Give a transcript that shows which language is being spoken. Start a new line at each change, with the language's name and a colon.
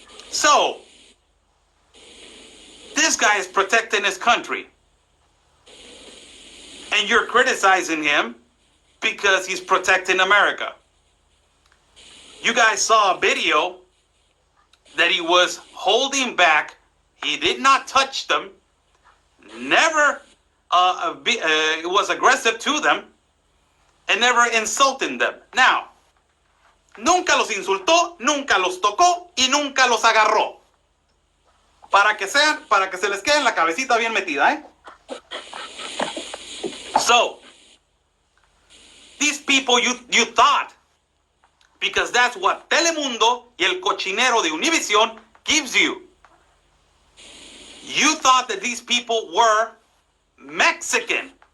English: So, this guy is protecting his country, and you're criticizing him because he's protecting America. You guys saw a video that he was holding back. He did not touch them, never was aggressive to them, and never insulting them. Now,
Spanish: nunca los insultó, nunca los tocó y nunca los agarró. Para que se les quede en la cabecita bien metida, ¿eh?
English: So, these people you thought, because that's what Telemundo
Spanish: y el cochinero de Univision
English: gives you. You thought that these people were Mexican.